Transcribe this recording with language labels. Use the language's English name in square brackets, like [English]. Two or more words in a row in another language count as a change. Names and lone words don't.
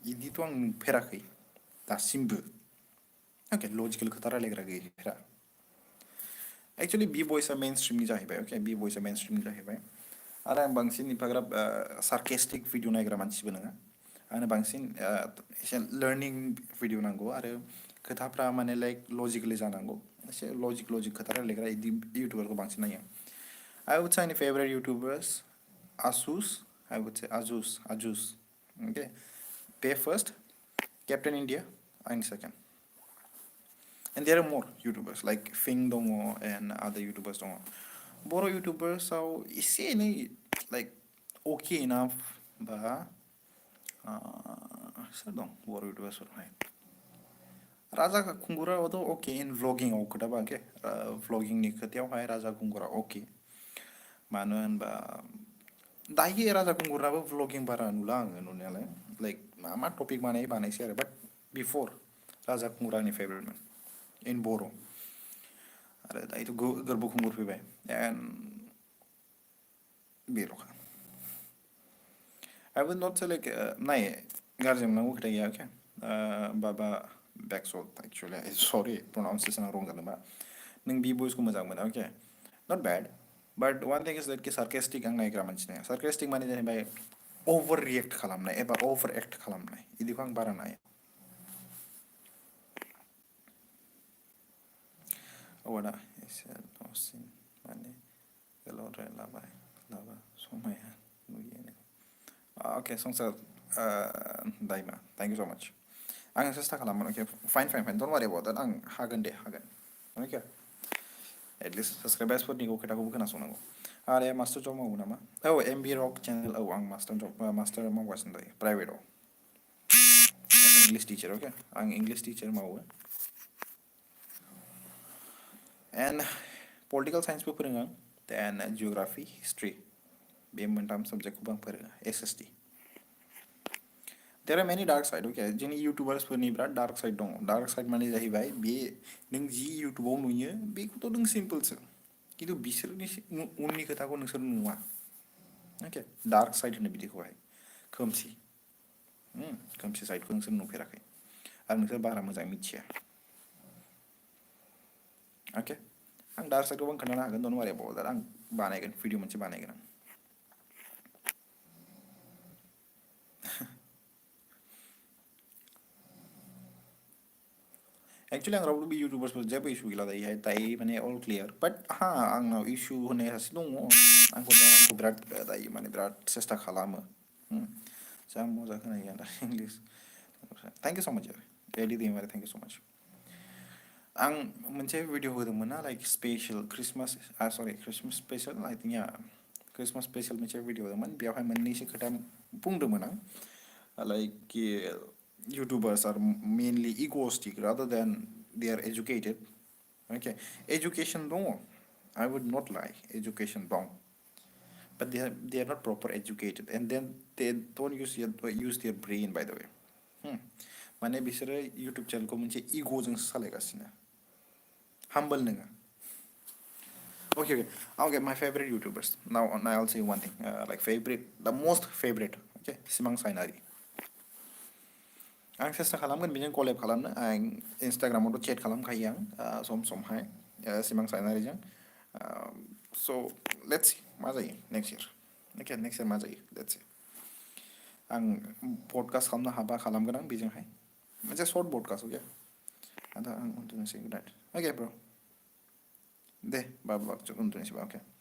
[Bodo] इदिथ' आं नुफेराखै दासिमबो ओके लजिकेल खोथा रायलायग्रा गैफेरा एक्चुअली बि भइसआ मेन स्ट्रिमनि जाहैबाय ओके बि भइसआ मेन स्ट्रिमनि जाहैबाय आरो आं बांसिन एफाग्राब [English] sarcastic video [Bodo] नायग्रा मानसिबो नङा आंनो बांसिन एसे [English] learning video [Bodo] नांगौ आरो खोथाफ्रा माने लाइक लजिकेलि जानांगौ एसे लजिक खोथा रायलायग्रा इदि इउटुबारखौ बांसिन नायो [English] I would say any favorite YouTubers Asus I would say Ajus okay pay first Captain India and second and there are more YouTubers like Fing Dongo and other YouTubers Dongo Boro YouTubers so [Bodo] एसे एनै [English] like okay enough बा [Bodo] सोर दं बर' इउटुबार्सफोरावहाय राजा खुंगुराबोथ' अके [English] in vloggingआव [Bodo] खोथाबा अके भ्लगिंनि खोथायावहाय राजा खुंगुरा अके मानो होनबा दायो राजा खुंगुराबो भ्लगिं बारा नुला आङो नुनायालाय लाइक मा टपिक बानायसै आरो बाट बिफोर राजा खुंगुरानि फेभरेटमोन इन बर' आरो दायोथ' गोरबो खुंगुर फैबाय एन्ड बेल'खा [English] I would not say like [Bodo] नाय गाज्रि मोननांगौ खोथा गैया okay बाबा बेकसल्ट [English] actually sorry pronunciation wrong [Bodo] जादोंबा नों बि भइसखौ मोजां मोनो [English] okay not bad but one thing is that [Bodo] कि sarcastic आं नायग्रा मानसि नङा sarcastic माने जाहैबाय [English] over react [Bodo] खालामनाय एबा [English] over act [Bodo] खालामनाय इदिखौ आं बारा नाया औदा एसे दसिन माने गोलावद्राय लाबाय लाबा समाया नुयो okay संसार दाइमा [English] thank you so much [Bodo] आं सेस्था खालामगोन [English] okay fine don't worry about that [Bodo] आं हागोन दे हागोन okay at least subscribersफोरनिखौ खोथाखौबो खोनासंनांगौ आरो [English] master job [Bodo] मावो नामा औ एमबि रक चेनेल औ आं मास्टार मावगासिनो दायो प्राइभेटआव [English] English teacher [Bodo] okay आं [English] English teacher [Bodo] मावो [English] and political science [Bodo] बो फोरोङो आं [English] then geography history [Bodo] बे मोनथाम सब्जेक्टखौबो आं फोरोङो [English] SST there are many dark side okay [Bodo] जोंनि इउटुबार्सफोरनि बिराद [English] dark side [Bodo] दङ [English] dark side [Bodo] माने जाहैबाय बे नों जि इउटुबाव नुयो बेखौथ' नों सिम्पोलसो खिन्थु बिसोरनि उननि खोथाखौ नोंसोर नुवा [English] okay dark side [Bodo] होनो बिदिखौहाय खोमसि खोमसि साइडखौ नोंसोर नुफेराखै आरो नोंसोर बारा मोजाङै मिथिया okay आं [English] dark sideखौबो [Bodo] आं खोन्थानो हागोन [English] don't worry about that [Bodo] आं बानायगोन भिडिअ मोनसे बानायगोन आं एक्चुअली आं रावबो बे इउटुबार्सफोर जेबो इसु गैला दायो माने [English] all clear but [Bodo] हा आंनाव इसु होननाय सासे दङ आंखौ बिराद दायो माने बिराद सेस्था खालामो जा मोजां खोनायो आं दा इंलिस [English] thank you so much [Bodo] रेडि दे मारे [English] thank you so much [Bodo] आं मोनसे भिडिअ होदोंमोन ना [English] like special Christmas sorry Christmas special I think yeah [Bodo] क्रिसमास स्पेशल मोनसे भिडिअ होदोंमोन बेवहाय मोननैसो खोथा बुंदोंमोन आं [English] like YouTubers are mainly egoistic rather than they are educated okay education no I would not lie education wrong but they are not proper educated and then they don't use their brain by the way [Bodo] माने बिसोरो YouTube चैनलखौ मोनसे इगोजों सालायगासिनो humble नङा [English] okay my favorite YouTubers now I'll say one thing like favorite the most favorite okay [Bodo] सिमां सायनारि आं सेस्था खालामगोन बेजों कलेब खालामनो आं इन्सटाग्रामावथ' चेट खालामखायो आं सम समहाय सिमां सायनारिजों स' [English] let's see [Bodo] मा जायो [English] next year [Bodo] मा जायो [English] let's see [Bodo] आं पडकास्ट खालामनो हाबा खालामगोन आं बेजोंहाय मोनसे [English] short podcast [Bodo] अके आदा आं उन्दुनोसै [English] good night [Bodo] अके ब्र दे बाबा उन्दुनोसैबा अके